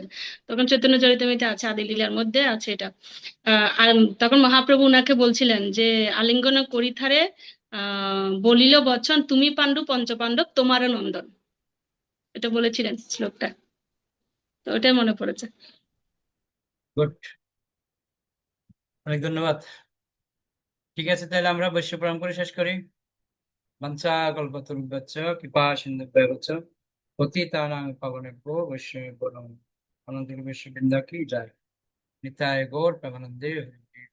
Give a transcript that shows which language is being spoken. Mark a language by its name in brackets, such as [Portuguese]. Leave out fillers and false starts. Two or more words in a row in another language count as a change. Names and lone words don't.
[Bangla] তখন চৈতন্য চরিতামৃতে আছে, আদি লীলার মধ্যে আছে এটা। আর তখন মহাপ্রভু উনাকে বলছিলেন যে আলিঙ্গন করিথারে বলিল বচন, তুমি পাণ্ডু পঞ্চপাণ্ডব তোমার নন্দন, এটা বলেছিলেন শ্লোকটা। তো ওটাই মনে পড়েছে। গুড, অনেক ধন্যবাদ। ঠিক আছে, তাহলে আমরা বৈশ্ব প্রণাম করে শেষ করি। [Sanskrit] বাঞ্ছা কল্পতরুভ্যশ্চ কৃপা সিন্ধুভ্যেব চ পতিতানাং পাবনেভ্যো বৈষ্ণবেভ্যো নমঃ। [Bangla] আনন্দ বৈশ্ব বৃন্দা কি যায়। নিতাই গৌর প্রেমানন্দে।